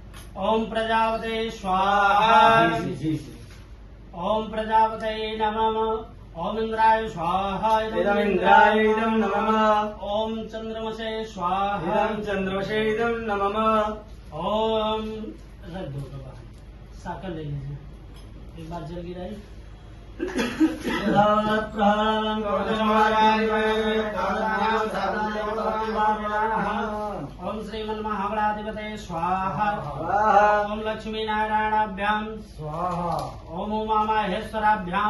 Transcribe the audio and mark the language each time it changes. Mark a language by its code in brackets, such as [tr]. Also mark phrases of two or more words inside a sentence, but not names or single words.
[sa] ओम प्रजापते स्वाहा। ओम प्रजापते नमः। ओम इंद्राय स्वाहा। इदम् इंद्राय इदम् नमः। ओम चंद्रमसे स्वाहा। इदम् चंद्रमसे इदम् नमः। [hi] ओम रद्दो बाबा साकर ले लीजिए एक बार जल गिराई। [sa] ओम श्रीमन्महागणाधिपते स्वाहा। ओम लक्ष्मी नारायणाभ्याम स्वाहा। ओम उमा माहेश्वराभ्याम